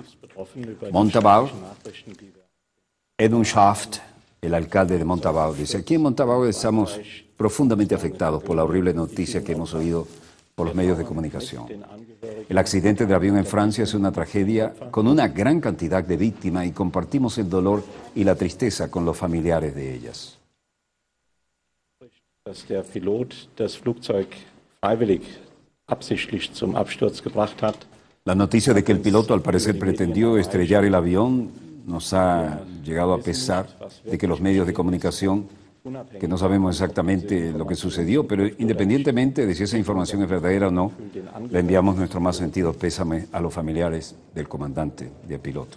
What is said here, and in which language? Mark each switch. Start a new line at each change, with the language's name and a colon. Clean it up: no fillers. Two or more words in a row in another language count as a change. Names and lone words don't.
Spanish: Montabaur, Edmund Schaft, el alcalde de Montabaur, dice: aquí en Montabaur estamos profundamente afectados por la horrible noticia que hemos oído por los medios de comunicación. El accidente del avión en Francia es una tragedia con una gran cantidad de víctimas y compartimos el dolor y la tristeza con los familiares de ellas.
German: Dass der Pilot das Flugzeug freiwillig, absichtlich zum Absturz gebracht hat.
Spanish: La noticia de que el piloto al parecer pretendió estrellar el avión nos ha llegado a pesar de que los medios de comunicación, que no sabemos exactamente lo que sucedió, pero independientemente de si esa información es verdadera o no, le enviamos nuestro más sentido pésame a los familiares del comandante del piloto.